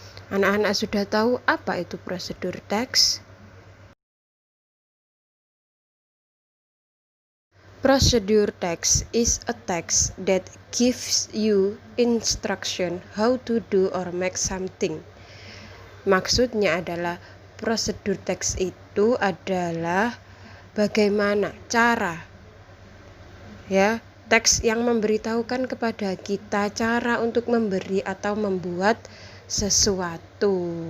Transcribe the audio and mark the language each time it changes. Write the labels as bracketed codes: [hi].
[id] Anak-anak sudah tahu apa itu prosedur teks? [en] Prosedur text is a text that gives you instruction how to do or make something. [id] Maksudnya adalah prosedur teks itu adalah bagaimana cara, ya, teks yang memberitahukan kepada kita cara untuk memberi atau membuat sesuatu,